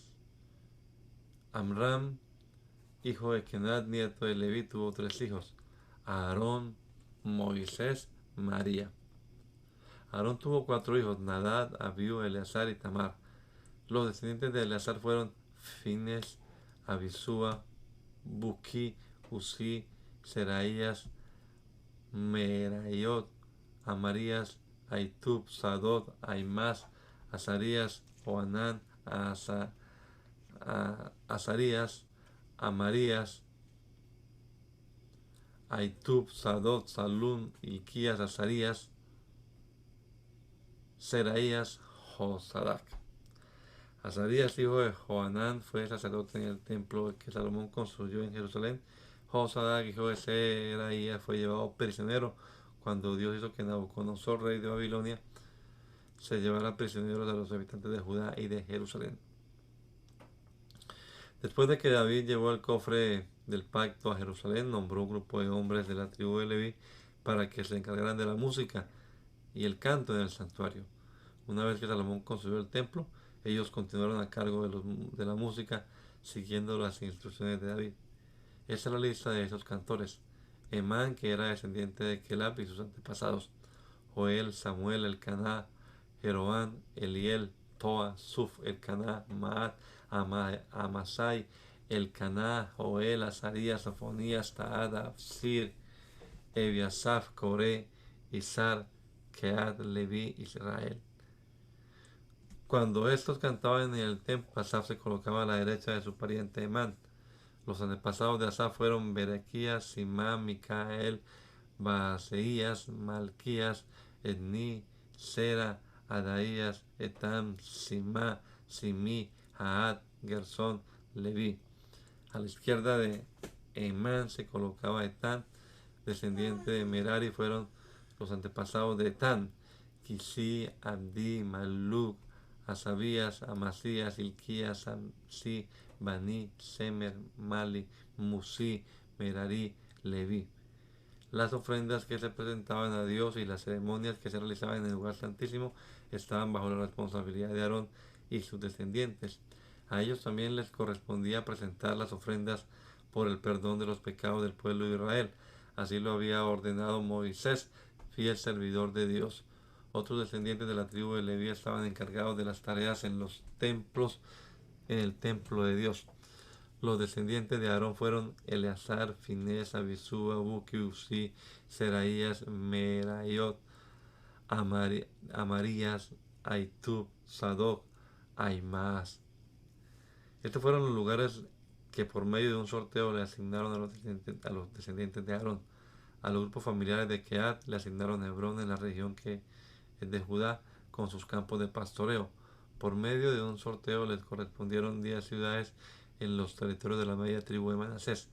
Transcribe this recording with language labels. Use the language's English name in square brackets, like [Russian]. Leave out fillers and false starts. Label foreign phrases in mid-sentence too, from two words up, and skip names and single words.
[Spanish] Amram, hijo de Kenat, nieto de Leví, tuvo 3 hijos: Aarón, Moisés, María. Aarón tuvo 4 hijos: Nadab, Abiú, Eleazar y Tamar. Los descendientes de Eleazar fueron Fines, Abisúa, Buki, Uzi, Seraías, Meraiot, Amarías, Aitub, Sadot, Aimás, Azarías, Oanán, Azarías, Amarías, Aitub, Sadot, Salún, Iquías, Azarías, Seraías, Josadac. Azarías, hijo de Joanán, fue sacerdote en el templo que Salomón construyó en Jerusalén. Josadac, hijo de Seraías, fue llevado prisionero cuando Dios hizo que Nabucodonosor, rey de Babilonia, se llevara prisioneros a los habitantes de Judá y de Jerusalén. Después de que David llevó el cofre del pacto a Jerusalén, nombró un grupo de hombres de la tribu de Leví para que se encargaran de la música y el canto en el santuario. Una vez que Salomón construyó el templo, ellos continuaron a cargo de la música, siguiendo las instrucciones de David. Esa es la lista de esos cantores: Emán, que era descendiente de Kelab y sus antepasados; Joel, Samuel, Elcaná, Jeroán, Eliel, Toa, Suf, Elcaná, Maat, Amasai, Elcaná, Joel, Azarías, Sofonías, Taad, Absir, Ebiasaf, Coré, Izar, Keat, Leví, Israel. Cuando estos cantaban en el templo, Asaf se colocaba a la derecha de su pariente Emán. Los antepasados de Asaf fueron Berequías, Simá, Micael, Baaseías, Malquías, Edni, Sera, Adaías, Etam, Simá, Simí, Jaat, Gersón, Leví. A la izquierda de Emán se colocaba Etán, descendiente de Merari. Fueron los antepasados de Etán: Quisí, Abdi, Maluk, Asabías, Amasías, Ilquías, Samsi, Bani, Semer, Mali, Musi, Merari, Leví. Las ofrendas que se presentaban a Dios y las ceremonias que se realizaban en el lugar santísimo estaban bajo la responsabilidad de Aarón y sus descendientes. A ellos también les correspondía presentar las ofrendas por el perdón de los pecados del pueblo de Israel. Así lo había ordenado Moisés, fiel servidor de Dios. Otros descendientes de la tribu de Leví estaban encargados de las tareas en los templos, en el templo de Dios. Los descendientes de Aarón fueron Eleazar, Finés, Abisú, Buki, Uzi, Seraías, Merayot, Amarías, Aitub, Sadoc, Aimaas. Estos fueron los lugares que por medio de un sorteo le asignaron a los descendientes de Aarón. A los grupos familiares de Keat le asignaron Hebrón, en la región que es de Judá, con sus campos de pastoreo. Por medio de un sorteo les correspondieron 10 ciudades en los territorios de la media tribu de Manasés.